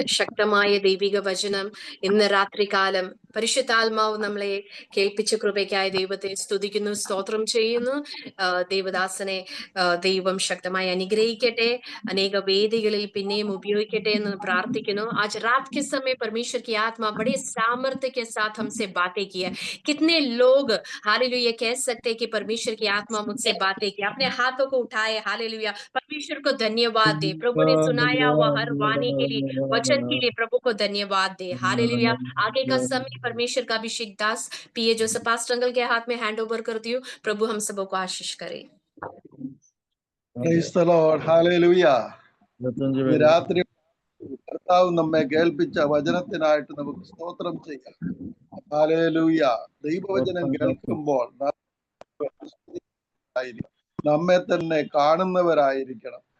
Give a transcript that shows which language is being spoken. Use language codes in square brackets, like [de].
[ml] ശക്തമായ ദൈവിക വചനം ഇന്ന് രാത്രികാലം പരിശുദ്ധാത്മാവ് നമ്മളെ കേൾപ്പിച്ച കൃപയ്ക്കായി ദൈവത്തെ സ്തുതിക്കുന്നു, സ്തോത്രം ചെയ്യുന്നു. ദേവദാസനെ ദൈവം ശക്തമായി അനുഗ്രഹിക്കട്ടെ, अनेक वेदिகளிൽ പിന്നെയും उपयोगिकटे എന്ന് പ്രാർത്ഥിക്കുന്നു. [hi] आज रात के समय परमेश्वर की आत्मा बड़े सामर्थ्य के साथ हमसे बातें की है. कितने लोग हालेलुया कह सकते हैं कि परमेश्वर की आत्मा मुझसे बातें की. अपने हाथों को उठाए, हालेलुया, परमेश्वर को धन्यवाद दे. प्रभु ने सुनाया हुआ हर वाणी के लिए, वचन के लिए प्रभु को धन्यवाद दे. हालेलुया. आगे का समय परमेश्वर का अभिषेक दास पीए जोसेफ पास्टर अंकल के हाथ में हैंड ओवर करती हूँ. प्रभु हम सबों को आशीष करे. [en] Praise the Lord. Hallelujah. [ml] ഈ രാത്രി കർത്താവ് നമ്മെ കേൾപ്പിച്ച വചനത്തിനായിട്ട് നമുക്ക് സ്തോത്രം ചെയ്യാം. ഹല്ലേലൂയ. ദൈവവചനം കേൾക്കുമ്പോൾ നമ്മെ തന്നെ കാണുന്നവരായിരിക്കണം.